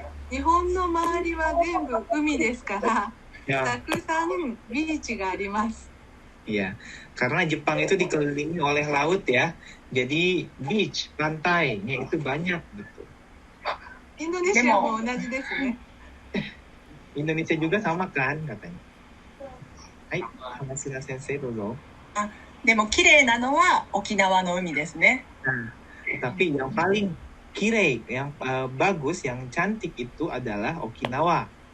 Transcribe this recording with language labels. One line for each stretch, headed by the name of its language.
Japanese: 日本の周りは全部海ですから、たくさんビーチがあります。
Indonesian: Iya, karena Jepang itu dikelilingi oleh laut ya, jadi beach, pantainya itu banyak gitu.
Japanese: Indonesiaも同じですね。
Indonesian: Indonesia juga sama kan katanya.
Japanese: Hai,
Indonesian: Hamasina Sensei
Japanese: どうぞ。でも綺麗なのは沖縄の海ですね。
Indonesian: Tapi yang paling kirei, yang bagus, yang cantik itu adalah Okinawa.